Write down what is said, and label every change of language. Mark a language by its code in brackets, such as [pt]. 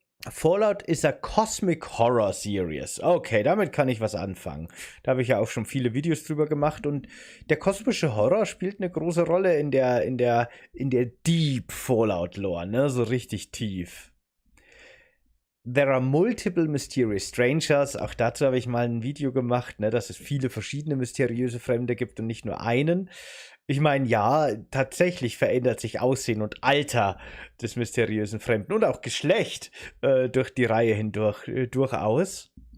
[en] Fallout is a cosmic horror series. [de] Okay, damit kann ich was anfangen. Da habe ich ja auch schon viele Videos drüber gemacht und der kosmische Horror spielt eine große Rolle in der Deep Fallout Lore, ne, so richtig tief. [en] There are multiple mysterious strangers. [de] Auch dazu habe ich mal ein Video gemacht, ne, dass es viele verschiedene mysteriöse Fremde gibt und nicht nur einen. Ich meine, ja, tatsächlich verändert sich Aussehen und Alter des mysteriösen Fremden und auch Geschlecht durch die Reihe hindurch durchaus.